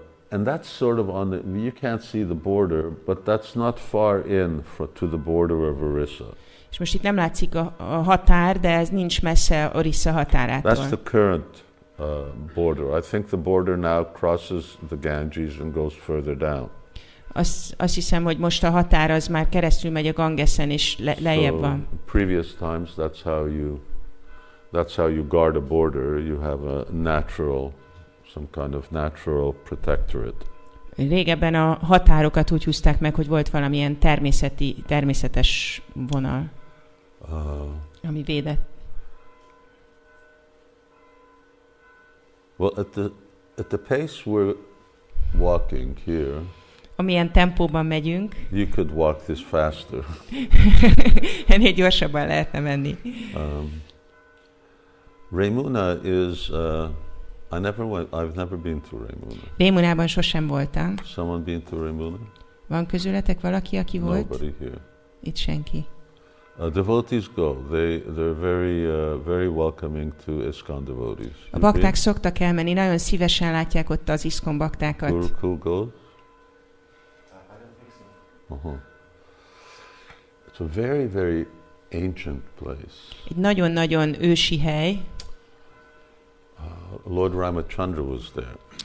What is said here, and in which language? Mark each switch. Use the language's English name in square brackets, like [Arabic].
[English] And that's sort of on the, you can't see the border, but that's not far in to the border of Orissa. [Hungarian] És most itt nem látszik a határ, de ez nincs messze Orissa határától. [English] That's the current border. I think the border now crosses the Ganges and goes further down. [Hungarian] Azt hiszem, hogy most a határ az már keresztül megy a Gangesen, és lejjebb van. [English] Previous times, that's how you guard a border. You have a natural, some kind of natural protectorate. [Hungarian] Régebben a határokat úgy húzták meg, hogy volt valamilyen természetes vonal, ami védett. [English] Well, at the pace we're walking here, [Hungarian] amilyen tempóban megyünk, [English] you could walk this faster. [Hungarian] Ennél gyorsabban lehetne menni. [English] Remuṇā is, I've never been to Remuṇā. [Hungarian] Remuṇában sosem voltam. [English] Someone been to Remuṇā? [Hungarian] Van közületek valaki, aki volt? [English] Nobody here. [Hungarian] Itt senki. [English] Devotees go. They're very welcoming to ISKCON devotees. [Hungarian] A bakták szoktak elmenni, nagyon szívesen látják ott az ISKCON baktákat. [English] Gurukul goes? It's a very, very ancient place. [Hungarian] Egy nagyon-nagyon ősi hely. [English] Lord Ramachandra was there.